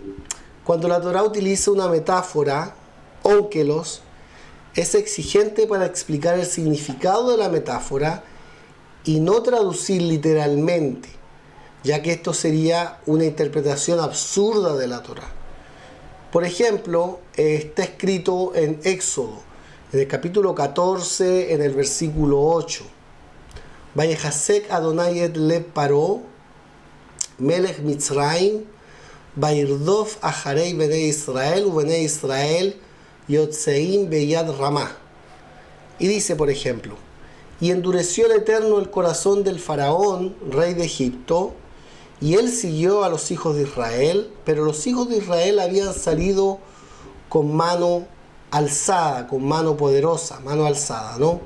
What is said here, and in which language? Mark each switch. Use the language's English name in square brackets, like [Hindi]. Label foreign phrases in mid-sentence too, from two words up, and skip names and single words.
[Spanish] Cuando la Torá utiliza una metáfora, ónkelos, es exigente para explicar el significado de la metáfora y no traducir literalmente, ya que esto sería una interpretación absurda de la Torá. Por ejemplo, está escrito en Éxodo, en el capítulo 14, en el versículo 8. [Hebrew] ויחזק אדני את לב פרעה, מלך מצרים, וירדף אחרי בני ישראל, ובני ישראל, יצאים ביד רמה. [Spanish] Y dice, por ejemplo, y endureció el Eterno el corazón del faraón, rey de Egipto, y él siguió a los hijos de Israel, pero los hijos de Israel habían salido con mano alzada, con mano poderosa, mano alzada, ¿no?